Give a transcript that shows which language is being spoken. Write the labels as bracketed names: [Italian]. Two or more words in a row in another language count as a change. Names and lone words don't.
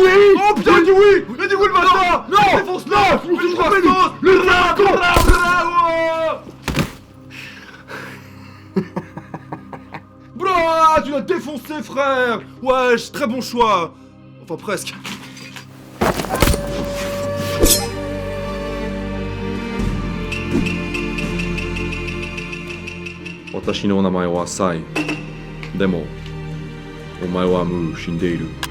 [French] Oh putain, il dit oui! Il dit oui le bâtard! Non! Défonce-le! Je me suis trompé! Le Blah, tu l'as défoncé, frère! Wesh, très bon choix! Enfin, presque. [Japanese] 私の名前はサイ。でも、お前はもう死んでいる。